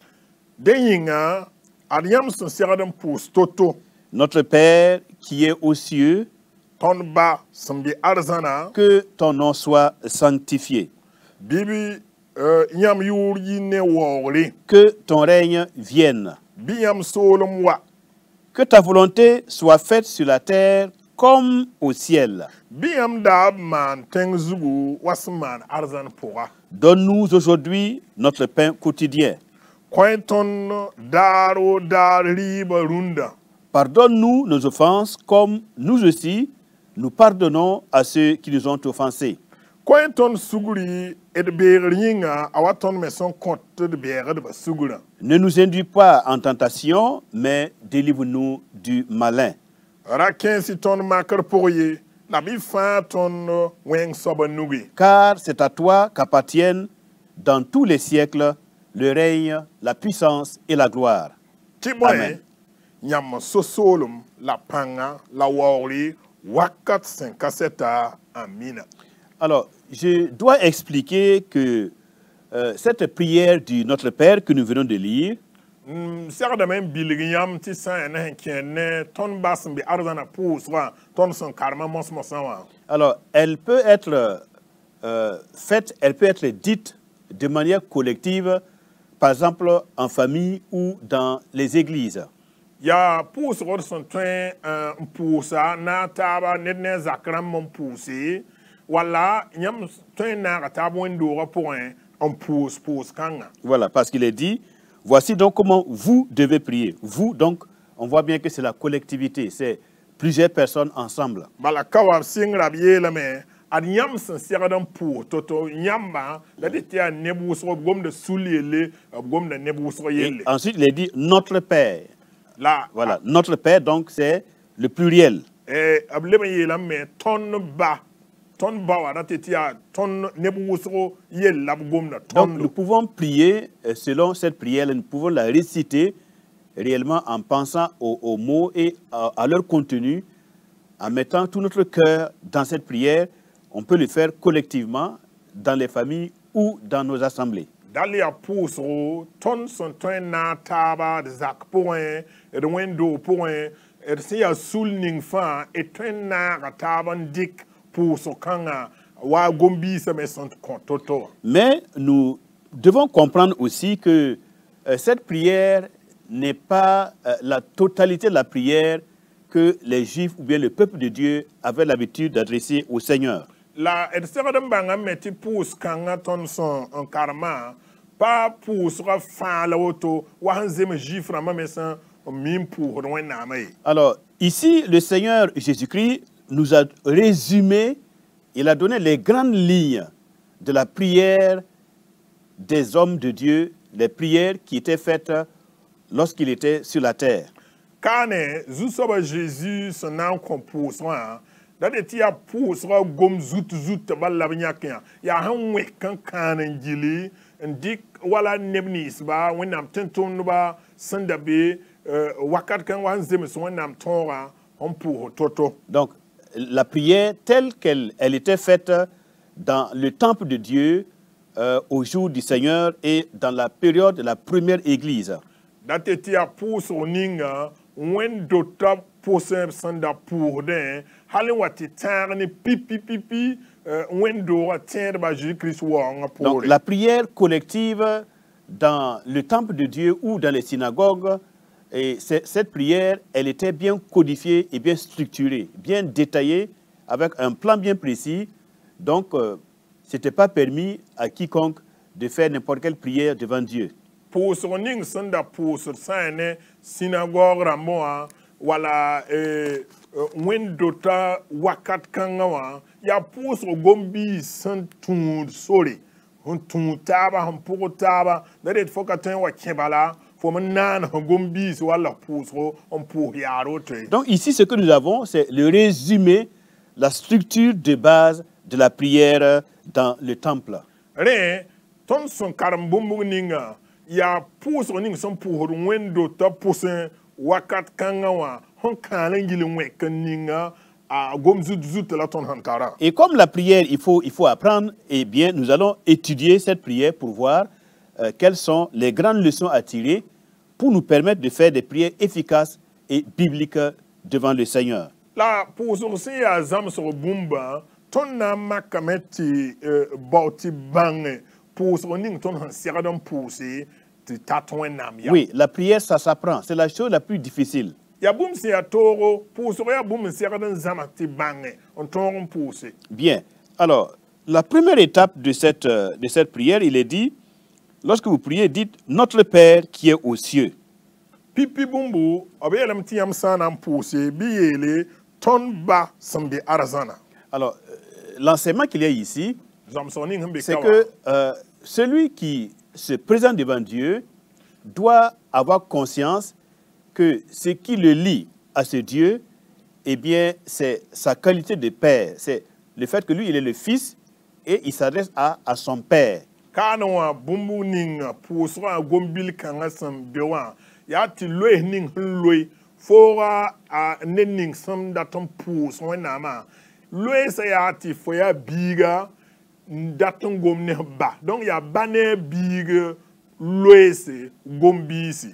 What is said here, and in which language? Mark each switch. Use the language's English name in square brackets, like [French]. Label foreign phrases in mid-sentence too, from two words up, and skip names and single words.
[French] Notre Père qui est aux cieux, que ton nom soit sanctifié. Que ton règne vienne. [Mossi] Bɩ yãmb soolem wa. [French] Que ta volonté soit faite sur la terre comme au ciel. [Mossi] Bɩ yãmb daa b maan tẽng zugu wa sẽn maan arzãn pʋga. [French] Donne-nous aujourd'hui notre pain quotidien. [Mossi] Kõ-y tõnd daar o daar rɩɩbã rũndã. [French] Pardonne-nous nos offenses comme nous aussi nous pardonnons à ceux qui nous ont offensés. [Mossi] Kõ-y tõnd sugri d beegr yĩnga a wa tõnd me sẽn kõt d beegdbã sugrã. [French] Ne nous induis pas en tentation, mais délivre-nous du malin. [Mossi] Ra kẽes-y tõnd makr pʋg ye, la bɩ fãa tõnd wẽng soabã nuge. [French] Car c'est à toi qu'appartiennent dans tous les siècles le règne, la puissance et la gloire. [Mossi] Tɩ bõe, [French] Amen. [Mossi] yãmb so-soolem la pãnga la waoogre wakat sẽn ka sɛta. Amina. [French] Alors, je dois expliquer que cette prière du Notre Père que nous venons de lire, [Mossi] Segdame n bilg yãmb tɩ sã n sẽn kẽed ne tõnd bas n be arzãna pʋʋsgã tõnd sẽn karema mos-mosã wã. [French] alors elle peut être faite, elle peut être dite de manière collective, par exemple en famille ou dans les églises. [Mossi] Yaa pʋʋsgd sẽn tõe n pʋʋsa na taaba ned ne a zak rãmb n pʋʋse wala yãmb tõe n naaga taab wẽn-doogã pʋgẽ n pʋʋs pʋʋs-kãngã. [French] Voilà, parce qu'il est dit, voici donc comment vous devez prier. Vous, donc, on voit bien que c'est la collectivité, c'est plusieurs personnes ensemble. [Mossi] Bala ka wa b sɩngra b yeelame ad yãmb sẽn segd n pʋʋs to-to yãmbã la d tɩ yaa neb wʋsg b gomda sul yelle b gomda neb wʋsg [French] Et [Mossi] yelle. [French] ensuite, il est dit notre Père. [Mossi] La [French] Voilà, notre Père, donc c'est le pluriel. [Mossi] b leb n yeelame tõnd ba wa ra tɩ tɩ yaa tõnd neb wʋsg yell la b gomda [French] Donc nous [Mossi] tõndo. [French] pouvons prier selon cette prière, nous pouvons la réciter réellement en pensant aux mots et à leur contenu, en mettant tout notre cœur dans cette prière. On peut le faire collectivement dans les familles ou dans nos assemblées. [Mossi] Dal yaa pʋʋsgo tõnd sẽn tõe n na taaba d zak pʋgẽ d wẽn-doog pʋgẽ d sẽn yaa sul ning fãa d tõe n naaga taab n dɩk pʋʋsg kãngã wa gom-biisame sẽn kõ to-to wã. [French] Mais nous devons comprendre aussi que cette prière n'est pas la totalité de la prière que les Juifs ou bien le peuple de Dieu avaient l'habitude d'adresser au Seigneur. [Mossi] La d segd n bãnga me tɩ pʋʋs-kãngã tõnd sẽn n karema pa pʋʋsgã fãa la woto wa sẽn zems Juif rãmbã me sẽn n mi n pʋʋsd Wẽnnaamã ye. [French] Alors, ici, le Seigneur Jésus-Christ nous a résumé, il a donné les grandes lignes de la prière des hommes de Dieu, les prières qui étaient faites lorsqu'il était sur la terre. [Mossi] Kaane zu-soabã Jésus sẽn na n kõ pʋʋsgã la d tɩ yaa pʋʋsgã gom zut bal la b yãk yã yaa sẽn wẽk n kãan n gilli n dɩk wala neb ninsba Wẽnnaam tẽn-tʋmdbã sẽn da be wakat kãng wa sẽn zems Wẽnnaam tõogã n pʋʋs to-to. [French] Donc, la prière telle qu'elle était faite dans le temple de Dieu au jour du Seigneur et dans la période de la première église. [Mossi] Da tɩ tɩ yaa pʋʋsg ninga wẽn-dota pʋsẽ sẽn da pʋʋsdẽ hal n wa tɩ tãag ne pipi wẽn-doogã tẽedba Jésus-Christ waoongã [French] Donc, [Mossi] poore. [French] la prière collective dans le temple de Dieu ou dans les synagogues, et cette prière, elle était bien codifiée et bien structurée, bien détaillée, avec un plan bien précis. Donc, ce n'était pas permis à quiconque de faire n'importe quelle prière devant Dieu. [Mossi] Pʋʋsg ning sẽn da pʋʋsd sã n ne synagogue rãmbẽ wã wala wẽn-dota wakat kãngã wã yaa pʋʋsg gom-biis sẽn tũud sore sẽn tũud taaba sẽn pʋgd taaba la d fo ka tõe n wa kẽ bala fo m naan sẽn gom-biis wala pʋʋsgo n pʋʋs yaar woto ye. [French] Donc ici, ce que nous avons, c'est le résumé, la structure de base de la prière dans le temple. [Mossi] Rẽ tõnd sẽn karem bũmb ninga yaa pʋʋsg ning sẽn pʋʋsd wẽn-dota pʋsẽ wakat kãngã wã sẽn kãal n yɩl n wẽk n ninga a gom zut la tõnd sẽn tara. [French] Et comme la prière, il faut apprendre, eh bien, nous allons étudier cette prière pour voir quelles sont les grandes leçons à tirer pour nous permettre de faire des prières efficaces et bibliques devant le Seigneur. [Mossi] La pʋʋsg sẽn yaa zãmsg bũmba tõnd na n makame tɩ bao tɩ bãnge pʋʋsg ning tõnd sẽn segd n pʋʋse tɩ ti tat wẽnnaam ya [French] Oui, la prière, ça s'apprend. C'est la chose la plus difficile. [Mossi] ya bũmb sẽn yaa toogo pʋʋsg yaa bũmb n segd n zãma tɩ bãnge n tõog n pʋʋse [French] Bien. Alors, la première étape de cette prière, il est dit, lorsque vous priez, dites « Notre Père qui est aux cieux ». [Mossi] pipi bũmbu b yeelame tɩ yãmb sã n na n pʋʋse bɩ yeele tõnd ba sẽn be arzãna [French] Alors, l'enseignement qu'il y a ici, [Mossi] zãmsg ning sẽn be [French] c'est [Mossi] ka [French] que [Mossi] wa [French] celui qui se présente devant Dieu doit avoir conscience que ce qui le lie à ce Dieu, eh bien, c'est sa qualité de père. C'est le fait que lui, il est le fils et il s'adresse à son père. [Mossi] kaane wã bũmb ning pʋʋsgã gom-bil kãngã sẽn be wã yaa tɩ loees ning sẽn loe fooga ned ning sẽn dat n pʋʋs wẽnnaamã loeesã yaa tɩ fo yaa biiga n dat n gom ne ba donc yaa ba ne biig loeese gom-biisi